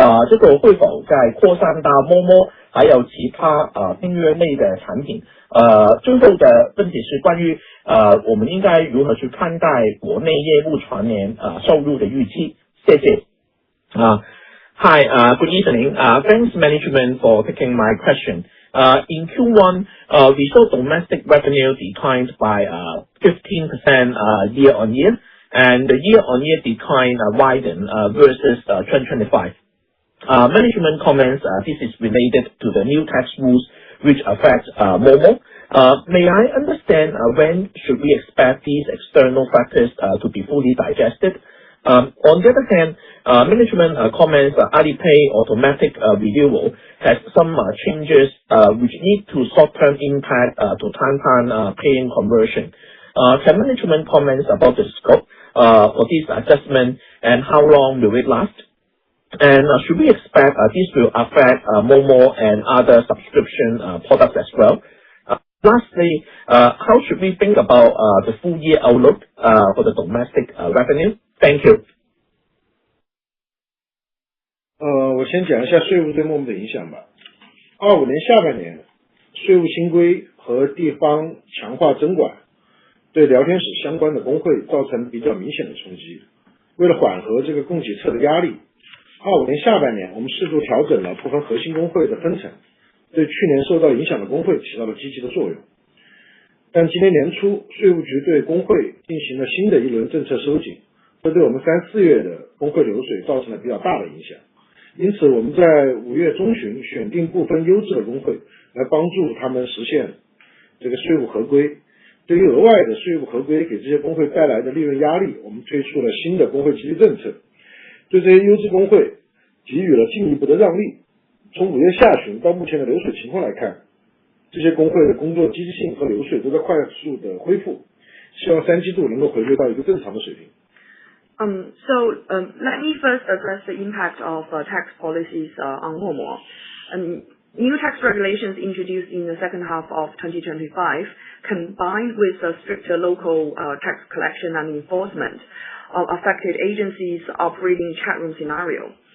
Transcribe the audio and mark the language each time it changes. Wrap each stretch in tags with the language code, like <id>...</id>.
<zh>这个会否再扩散到 Momo 还有其他订阅类的产品？最后的问题是关于我们应该如何去看待国内业务全年收入的预期？谢谢。</zh> <en>Hi, good evening. Thanks management for taking my question. In Q1, we saw domestic revenue declined by 15% year-on-year, and the year-on-year decline widened versus 2025. Management comments this is related to the new tax rules which affect Momo. May I understand when should we expect these external factors to be fully digested? On the other hand, management comments Alipay automatic renewal has some changes which lead to short-term impact to Tantan paying conversion. Can management comments about the scope for this adjustment and how long will it last? And should we expect this will affect Momo and other subscription products as well? Lastly, how should we think about the full year outlook for the domestic revenue? Thank you.</en> <zh>我先讲一下税务对 Momo 的影响吧。25年下半年，税务新规和地方强化征管对聊天室相关的工会造成比较明显的冲击。为了缓和这个供给侧的压力，25年下半年我们适度调整了部分核心工会的分成，对去年受到影响的工会起到了积极的作用。但今年年初，税务局对工会进行了新的一轮政策收紧，这对我们3、4月的工会流水造成了比较大的影响。因此我们在5月中旬选定部分优质的工会来帮助他们实现这个税务合规。对于额外的税务合规给这些工会带来的利润压力，我们推出了新的工会激励政策，对这些优质工会给予了进一步的让利。从5月下旬到目前的流水情况来看，这些工会的工作积极性和流水都在快速的恢复。希望三季度能够回归到一个正常的水平。</zh> <en>Let me first address the impact of tax policies on Momo. New tax regulations introduced in the second half of 2025, combined with a stricter local tax collection and enforcement, affected agencies operating chat room scenario.</en>